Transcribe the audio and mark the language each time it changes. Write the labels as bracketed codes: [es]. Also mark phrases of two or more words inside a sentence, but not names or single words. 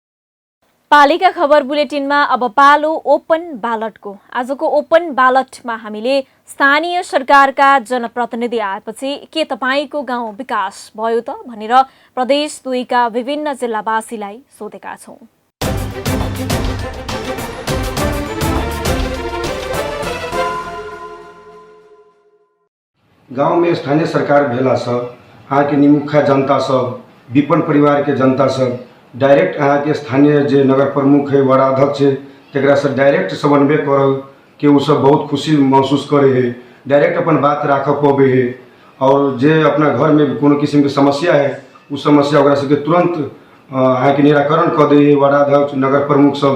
[ne] पालिका खबर बुलेटिनमा अब पालो ओपन ब्यालटको। आजको ओपन ब्यालटमा हामीले स्थानीय सरकारका जनप्रतिनिधि आएपछि के तपाईँको गाउँ विकास भयो त भनेर प्रदेश 2 का विभिन्न जिल्लावासीलाई सोधेका छौं। [mai] गांव में स्थानीय सरकार भेला से यहाँ के निमुखा जनता सब विपन्न परिवार के जनता सब डायरेक्ट यहाँ के स्थानीय जे नगर प्रमुख है वार्ड अध्यक्ष है तकरा से डायरेक्ट समन्वय कर के उ सब बहुत खुशी महसूस करे है, डायरेक्ट अपन बात राख पावे है और जे अपना घर में कोनो किस्म के समस्या है उस समस्या ओकरा सबके तुरंत यहाँ के निराकरण कर दे वार्ड अध्यक्ष नगर प्रमुख सब।